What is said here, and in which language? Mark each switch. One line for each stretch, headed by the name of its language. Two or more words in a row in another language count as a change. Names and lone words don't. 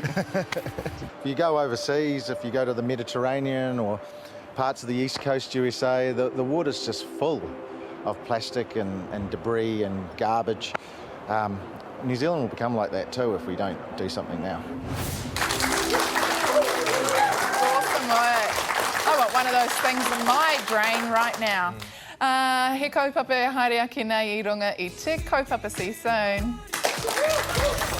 English: If you go overseas, if you go to the Mediterranean or parts of the East Coast USA, the water's just full of plastic and debris and garbage. New Zealand will become like that too if we don't do something now. one of those things in my brain right now.
Māori: He kaupapa haere ake nei I runga I te kaupapa.
English: See you soon.